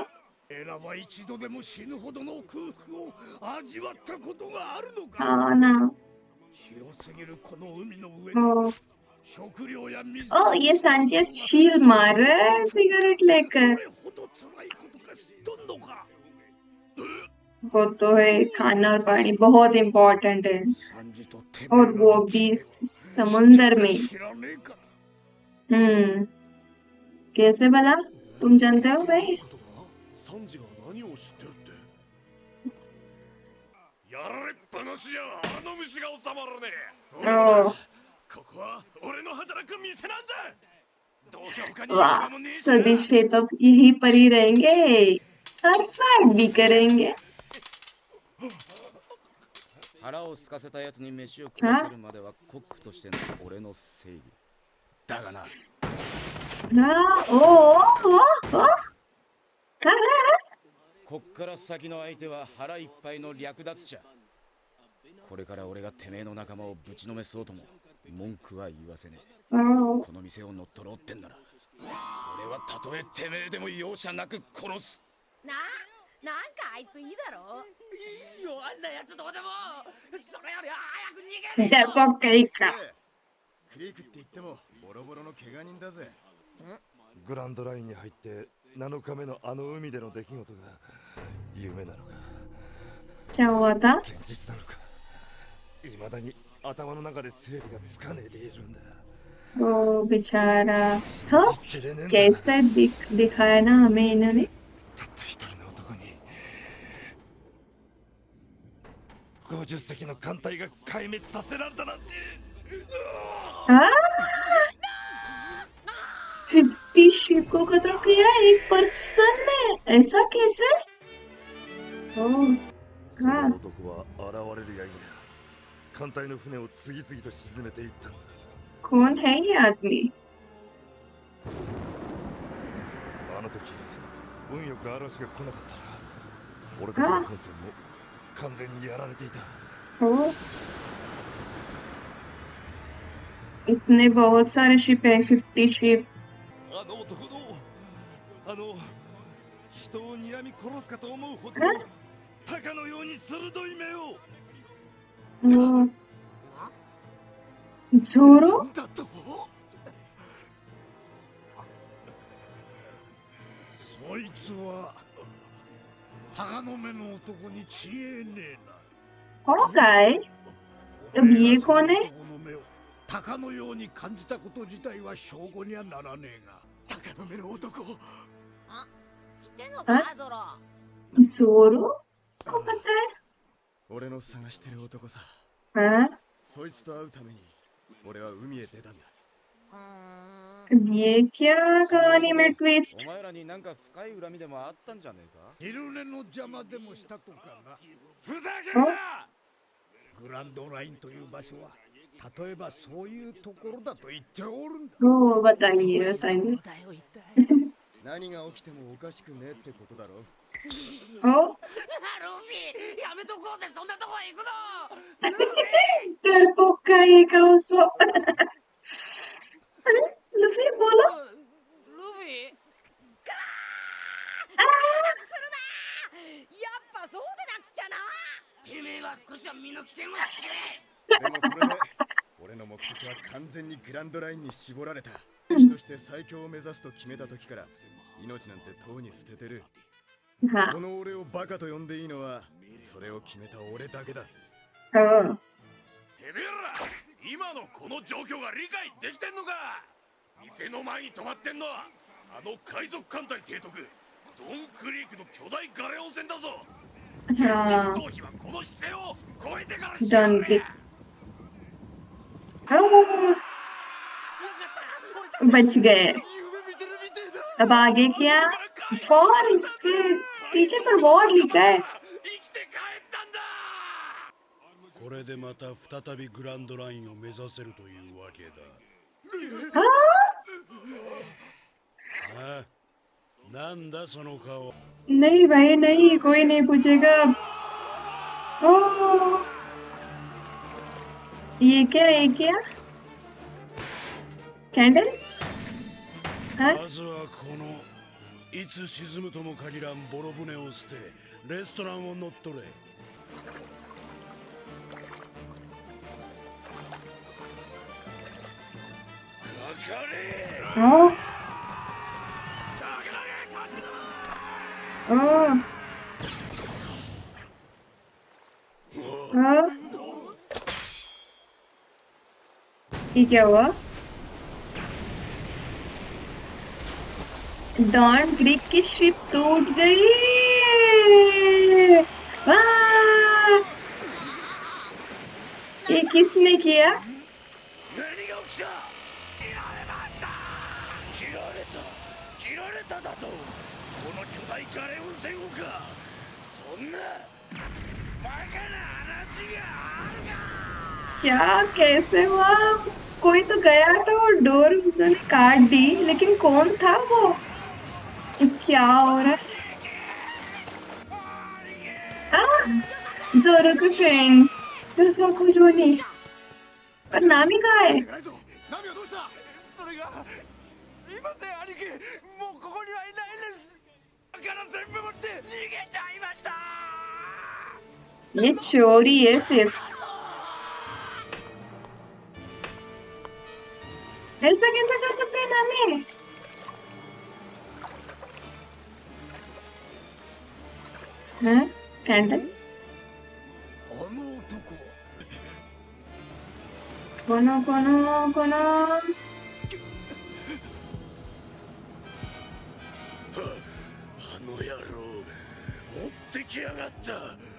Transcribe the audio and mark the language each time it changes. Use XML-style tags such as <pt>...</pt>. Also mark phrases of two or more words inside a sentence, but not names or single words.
<ja>エラは一度でも死ぬほどの空腹を味わったことがあるのか。</ja> <hi>हाँ ना.</hi> <ja>広すぎるこの海の上で</ja> <hi>ओह,</hi> <ja>食料や水</ja> <hi>ओह, ये सांची अब छील मार रहा है सिगरेट</hi> <ja>ど</ja> <hi>लेकर.</hi> <ja>れほど辛いことか知っとんのか。</ja> <hi>वो तो है, खाना और पानी बहुत इम्पोर्टेंट है</hi> <ja>サンジとてめえ</ja> <hi>और वो भी समुंदर में.</hi> <ja>知らねえか。</ja> <hi>कैसे भला? तुम जानते हो भाई?</hi> <ja>サンジが何を知ってるってやられっぱなしじゃあの虫が収まらねえ。</ja> <hi>ओह,</hi> <ja>ここは俺の働く店なんだ。どうせ他に</ja> <hi>वाह,</hi> <ja>行く場もねえしな。</ja> <hi>सभी शेप अब यहीं पर ही रहेंगे और फाइट भी करेंगे.</hi> <ja>腹を空かせたやつに飯を食わせるまではコックとしての俺の正義だがな。</ja> <hi>हाँ, ओह, क्या है?</hi> <ja>こっから先の相手は腹いっぱいの略奪者。これから俺がてめえの仲間をぶちのめそうとも文句は言わせねえ。</ja> <hi>ओह,</hi> <ja>この店を乗っ取ろうってんなら俺はたとえてめえでも容赦なく殺す。なんかあいついいだろ。いいよあんなやつどうでもそれより早く逃げる</ja> <hi>डरपोक कहीं का.</hi> <ja>クリークって言ってもボロボロの怪我人だぜ。グランドラインに入って7日目のあの海での出来事が夢なのか</ja> <hi>क्या हुआ था?</hi> <ja>現実なのか未だに頭の中で整理がつかねえでいるんだ。</ja> <hi>ओ बेचारा. हाँ,</hi> <ja>きれねえんだ。</ja> <hi>कैसा दिखाया ना हमें इन्होंने.</hi> <ja>たった一人の男に50隻の艦隊が壊滅させられたなんて。</ja> <hi>हाँ? 50 शिप को खत्म किया एक पर्सन ने. ऐसा कैसे? ओह,</hi> <ja>その男は現れるやいなや艦隊の船を次々と沈めていったんだ。</ja> <hi>कौन है ये आदमी?</hi> <ja>あの時運よく嵐が来なかったら俺たちの本線も完全にやられていた。</ja> <hi>ओह, इतने बहुत सारे शिप हैं, 50 शिप.</hi> <ja>あの男の人を睨み殺すかと思うほどえ鷹のように鋭い目を。</ja> <hi>ओह, जोरो?</hi> <ja>だと。そいつは鷹の目の男に違えねえな。</ja> <hi>कौन का है? अब ये कौन है?</hi> <ja>男の目を鷹のように感じたこと自体は証拠にはならねえが。鷹の目の男。知ってんのかゾロ。</ja> <hi>जोरो को पता</hi> <ja>俺の探してる男さ。</ja> <hi>है? हाँ?</hi> <ja>そいつと会うために俺は海へ出たんだ。</ja> <hi>अब ये क्या कहानी में</hi> <ja>お</ja> <hi>ट्विस्ट?</hi> <ja>前らになんか深い恨みでもあったんじゃねえか。昼寝の邪魔でもしたとかな。ふざけんな。グランドラインという場所は例えばそういうところだと言っておるんだ。</ja> <hi>ओ बताइए बताइए.</hi> <ja>何が起きてもおかしくねえってことだろ。</ja> <hi>ओ</hi> <ja>ルフィやめとこうぜそんなとこへ行くの</ja> <hi>डरपोक का ये काउंसो. लुफी बोलो.</hi> <ja>ルフィやっぱそうでなくちゃな。てめえは少しは身の危険を知れでもこれで俺の目的は完全にグランドラインに絞られた。兵士として最強を目指すと決めた時から命なんてとうに捨ててる。</ja> <hi>हाँ</hi> <ja>この俺をバカと呼んでいいのはそれを決めた俺だけだ。</ja> <hi>हाँ</hi> <ja>てめえら今のこの状況が理解できてんのか。店の前に止まってんのはあの海賊艦隊提督ドンクリークの巨大ガレオン船だぞ。</ja> <hi>हाँ</hi> <ja>逃避はこの姿勢を超えてからしやがれ。</ja> <hi>डॉन ग्रिक हाँ, बच गए। अब आगे क्या? वॉर, इसके पीछे पर वॉर लिखा है।</hi> <ja>生きて帰ったんだ。これでまた再びグランドラインを目指せるというわけだ。</ja> <hi>हाँ?</hi> <ja>ああ、なんだその顔。</ja> <hi>नहीं भाई नहीं, कोई नहीं पूछेगा अब। ओह, ये क्या कैंडल? हाँ?</hi> <ja>まずはこのいつ沈むとも限らんボロ船を捨てレストランを乗っ取れ。かかれ。</ja> <hi>ओह ओह ओह, ये क्या हुआ? डॉन ग्रीक की शिप टूट गई। वाह! ये किसने किया?</hi> <ja>何が起きた。切られました。切られただと。この巨大ガレオン船をか。そんなバカな話があるか。</ja> <hi>क्या कैसे हुआ? कोई तो गया था और डोर उसने काट दी, लेकिन कौन था वो? ये क्या हो रहा है? जोरो के फ्रेंड्स, दूसरा कुछ वो नहीं। पर नामी कहाँ है?</hi> <ja>ナミはどうした。それがいません兄貴、もうここにはいないです。だから全部持って逃げちゃいました。</ja> <hi>ये चोरी है सिर्फ। ऐसा कैसे कर सकते हैं नामी? हाँ? कैंडल?</hi> <ja>あの男。 कोनो あの野郎追ってきやがった。</ja>